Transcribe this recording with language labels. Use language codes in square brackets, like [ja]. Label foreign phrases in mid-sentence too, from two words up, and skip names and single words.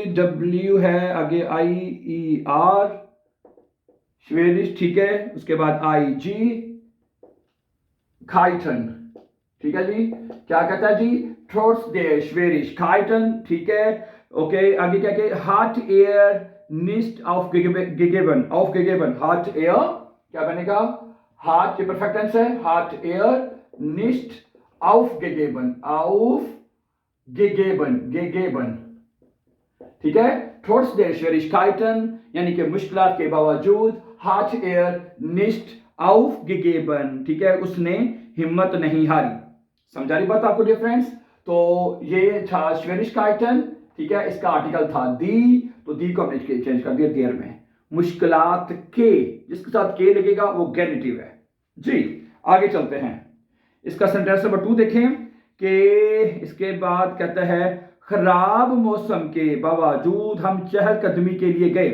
[hi] W है आगे IER, श्वेरिश, ठीक है। उसके बाद IG, खाइटन, ठीक है जी। क्या कहता है जी? [de] trotz der Schwierigkeiten, [hi] ठीक है। ओके, आगे क्या कहे? [de] hat er nicht aufgegeben, aufgegeben, hat er, [hi] क्या बनेगा? hat, ये [en] perfect tense [hi] है, [de] hat er nicht aufgegeben, gegeben, [hi] ठीक है। [de] trotz der Schwierigkeiten [hi] यानी कि मुश्किलात के बावजूद, [de] hat er nicht aufgegeben, [hi] ठीक है, उसने हिम्मत नहीं हारी। समझा रही बात आपको [en] dear friends? [hi] तो ये था Schwierigkeiten, ठीक है। इसका आर्टिकल था दी, तो दी को हमने चेंज कर दिया देर में। मुश्किलात के, जिसके साथ के लगेगा वो गैनिटिव है जी। आगे चलते हैं, इसका सेंटेंस नंबर 2 देखें कि इसके बाद कहता है खराब मौसम के बावजूद हम चहलकदमी के लिए गए।